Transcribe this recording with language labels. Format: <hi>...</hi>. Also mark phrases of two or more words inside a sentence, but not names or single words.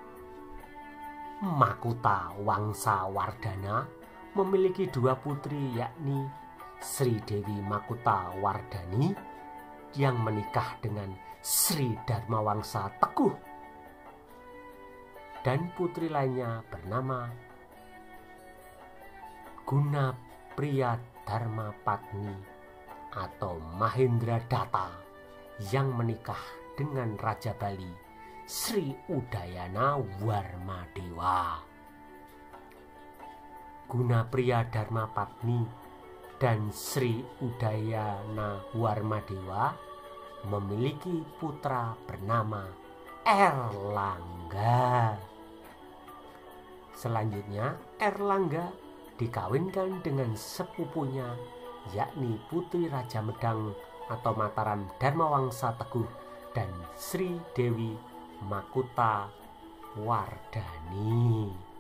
<id>Makuta Wangsa Wardana memiliki dua putri, yakni Sri Dewi Makuta Wardani yang menikah dengan Sri Dharma Wangsa Teguh dan putri lainnya bernama Guna Priya Dharma Patni atau Mahendra Datta yang menikah dengan Raja Bali Sri Udayana Warmadewa. Guna Priya Dharma Patni dan Sri Udayana Warmadewa memiliki putra bernama Erlangga. Selanjutnya Erlangga dikawinkan dengan sepupunya, yakni Putri Raja Medang atau Mataram Dharma Wangsa Teguh dan Sri Dewi Makuta Wardani.</id>